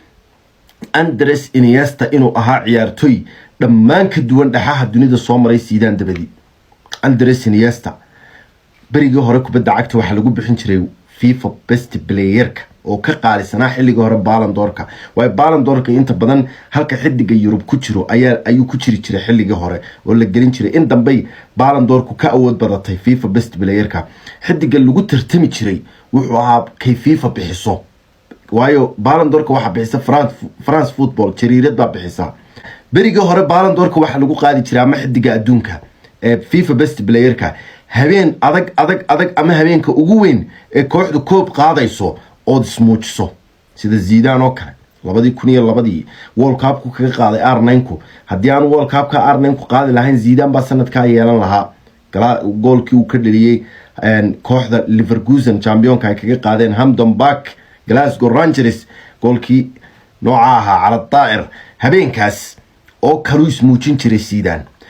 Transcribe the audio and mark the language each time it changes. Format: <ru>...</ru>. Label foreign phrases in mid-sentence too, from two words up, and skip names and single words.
<so>Andres Iniesta inuu ahaa ciyaartooy dhammaan ka duwan dhaxaha dunida soo maray Zidane dabadii Andres Iniesta berigii hore kubadda cagta waxa lagu bixin jiray FIFA</so> <en>best player-</en> <so>ka oo ka qaalisanaa xilliga hore Ballon d'Or-ka way Ballon d'Or-ka inta badan halka xidiga Yurub ku jiro ayuu ku jiri jiray xilliga hore oo la gelin jiray in dambe Ballon d'Or-ku ka awood badatay FIFA</so> <en>best player-</en> <so>ka xidiga lagu tartami jiray wuxuu ahaa kay FIFA bixiso waayo Ballon d'Or-ka waxa bixisa France Football jariirad baa bixisa berigii hore Ballon d'Or-ka waxa lagu qaadi jiray ama xidiga adduunka ee FIFA</so> <en>best player-</en> <so>ka habeen adag ama habeenka ugu weyn ee kooxdu koob qaadayso oo ismuujiso sida Zidane oo kale 2002 World Cup ku kaga qaaday R9ku haddii aan World Cup ka R9 ku qaadi lahayn Zidane baa sanadka yeelan lahaa goolkii uu ka dhaliyay kooxda Leverkusen championka ay kaga qaadeen Hampden Park Glasgow Rangers goolkii nooca ahaa cala daa'ir habeenkaas oo kalu ismuujin jiray Zidane</so>